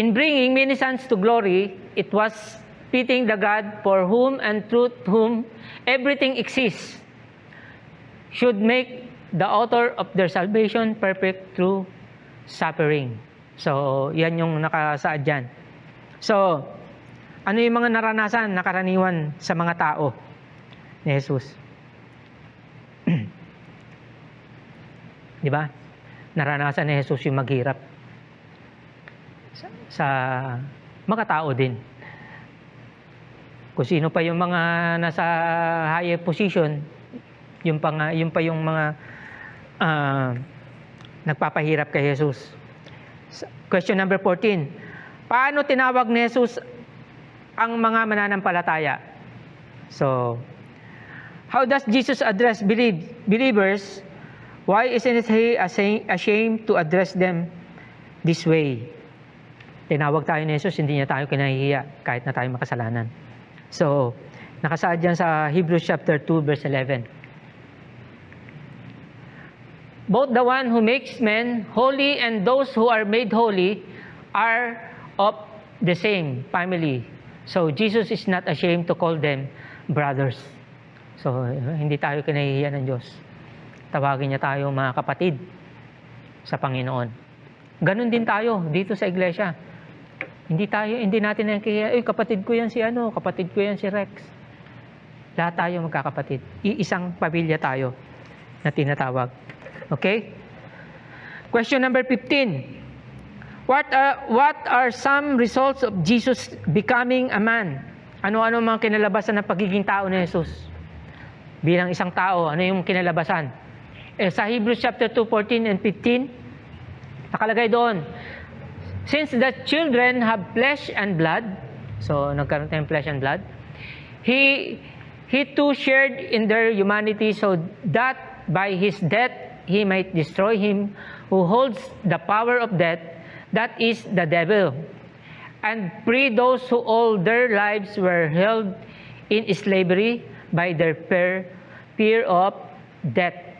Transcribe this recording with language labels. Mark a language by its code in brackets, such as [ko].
[en] In bringing many sons to glory, it was fitting the God for whom and through whom everything exists should make the author of their salvation perfect through suffering. [tl] So, yan yung nakasaad dyan. So, ano yung mga naranasan, nakaraniwan sa mga tao ni Jesus? Di ba? Naranasan ni Jesus yung maghirap sa mga tao din. Kung sino pa yung mga nasa higher position, yung pa yung mga nagpapahirap kay Jesus. [en] Question number 14. [tl] Paano tinawag ni Jesus ang mga mananampalataya? [en] So, how does Jesus address believers? Why isn't he ashamed to address them this way? [tl] Tinawag tayo ni Jesus, hindi niya tayo kinahihiya kahit na tayo makasalanan. So, nakasaad dyan sa Hebrews chapter 2, verse 11. [en] Both the one who makes men holy and those who are made holy are of the same family. So, Jesus is not ashamed to call them brothers. [tl] So, hindi tayo kinahihiya ng Diyos. Tawagin niya tayo mga kapatid sa Panginoon. Ganon din tayo dito sa iglesia. Hindi natin nakikiya, kapatid ko yan si kapatid ko yan si Rex. Lahat tayo magkakapatid. Iisang pamilya tayo na tinatawag. Okay? [en] Question number 15. What are some results of Jesus becoming a man? [tl] Ano-ano mga kinalabasan ng pagiging tao ni Jesus? Bilang isang tao, ano yung kinalabasan? Sa Hebrews chapter 2, 14 and 15, nakalagay doon, [en] since the children have flesh and blood, [tl] so nagkaroon tayong [en] flesh and blood, he too shared in their humanity so that by his death he might destroy him who holds the power of death, that is the devil, and free those who all their lives were held in slavery by their fear of death.